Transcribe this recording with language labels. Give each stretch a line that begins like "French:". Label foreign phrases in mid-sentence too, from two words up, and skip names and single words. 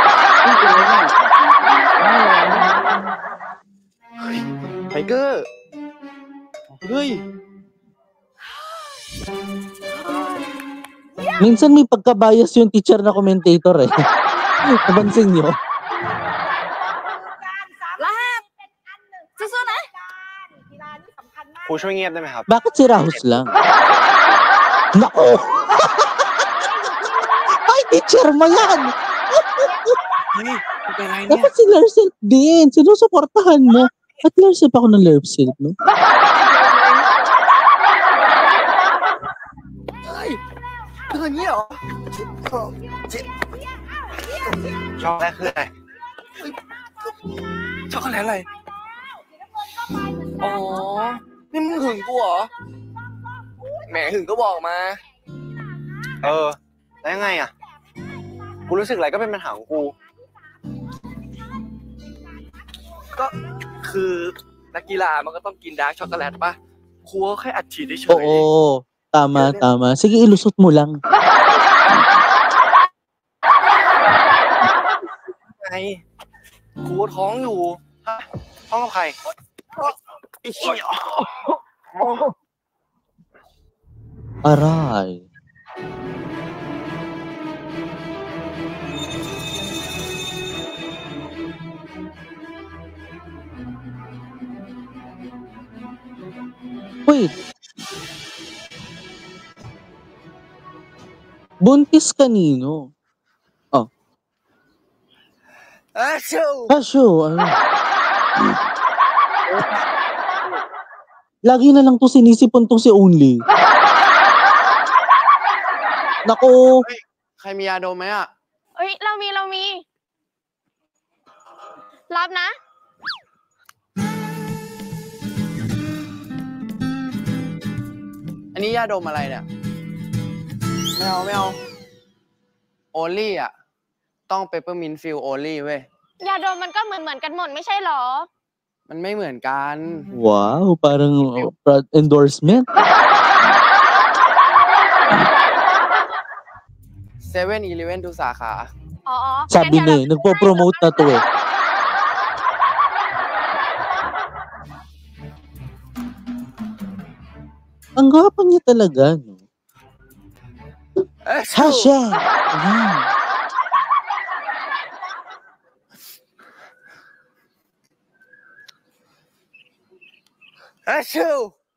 Filipino: Tiger! Minsan may pagkabias yung teacher na commentator eh. Nabansin nyo? Lahat! Susunod na!
Thai: ครูช่วยเงียบได้ไหมครับ
Filipino: Bakit si Rahus lang? Nako! Ay, teacher mo yan! Dapat si Lersilp din. Sinusuportahan mo. At Lersilp ako ng Lersilp, no? Ay!
Thai: เป็นอย่างนี้เหรอช็อกโกแลตคืออะไรช็อกโกแลตอะไรอ๋อนี่มึงหึงกูเหรอแหมหึงก็บอกมาแล้วยังไงอ่ะกูรู้สึกอะไรก็เป็นปัญหาของกูก็คือนักกีฬามันก็ต้องกินดาร์กช็อกโกแลตป่ะครูแค่อัดฉีดเฉย
Filipino: Oo. Tama. Sige, ilusot mo lang.
Thai: ไงครูท้องอยู่ท้องกับใคร
Filipino: Aray. Wait. Buntis kanino? Oh. Asyo! Ano? Lagi na lang to sinisipon tong si Only. Naku!
Thai: ใครมียาดมไหมอ่ะ เอ้ยเรามีรับนะ อันนี้ยาดมอะไรเนี่ย ไม่เอาโอลี่อ่ะต้องเปปเปอร์มินต์ฟิลโอลี่เว้ย ยาดมมันก็เหมือนกันหมดไม่ใช่หรอ มันไม่เหมือนกัน
Filipino: Wow, parang endorsement.
Thai: 7-Eleven ทุกสาขา อ๋อ
Filipino: Sabi niya, nagpo-promote na to eh. Ang gapang niya talaga, no? Hasha! Ayan. Asyo!